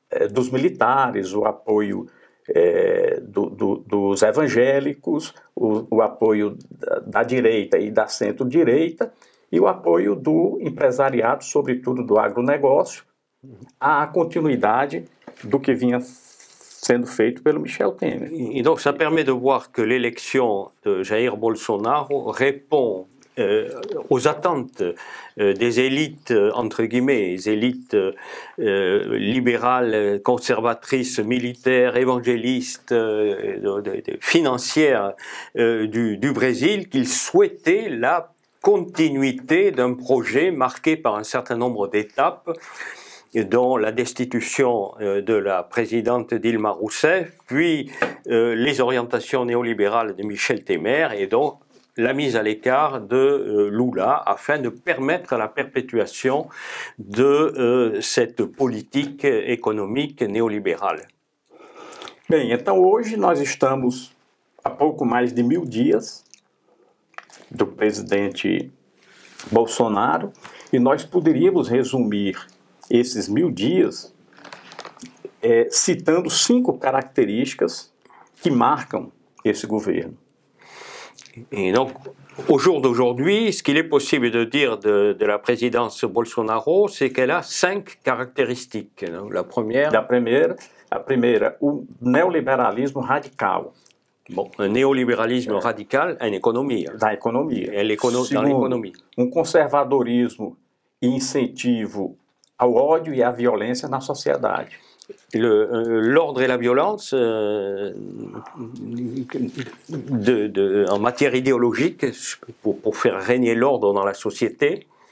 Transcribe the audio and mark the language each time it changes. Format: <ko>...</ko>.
<pt>dos militares, o apoio dos evangélicos, o apoio da direita e da centro-direita e o apoio do empresariado, sobretudo do agronegócio, à continuidade do que vinha sendo feito pelo Michel Temer.</pt> <fr>Et donc ça permet de voir que l'élection de Jair Bolsonaro répond aux attentes des élites, entre guillemets, les élites libérales, conservatrices, militaires, évangélistes, financières du Brésil, qu'ils souhaitaient la continuité d'un projet marqué par un certain nombre d'étapes, dont la destitution de la présidente Dilma Rousseff, puis les orientations néolibérales de Michel Temer, et donc la mise à l'écart de Lula afin de permettre la perpétuation de cette politique économique néolibérale.</fr> <pt>Bem, então hoje nós estamos a pouco mais de 1000 dias do presidente Bolsonaro e nós poderíamos resumir esses 1000 dias citando 5 características que marcam esse governo.</pt> <fr>Et donc, au jour d'aujourd'hui, ce qu'il est possible de dire de la présidence Bolsonaro, c'est qu'elle a 5 caractéristiques. La première...</fr> <pt>A primeira, o neoliberalismo radical. Bom, o neoliberalismo radical na economia. Da economia.</pt> <fr>Dans l'économie.</fr> <pt>Conservadorismo e incentivo ao ódio e à violência na sociedade.</pt> <fr>L'ordre et la violence en matière idéologique pour faire régner l'ordre dans la société.</fr>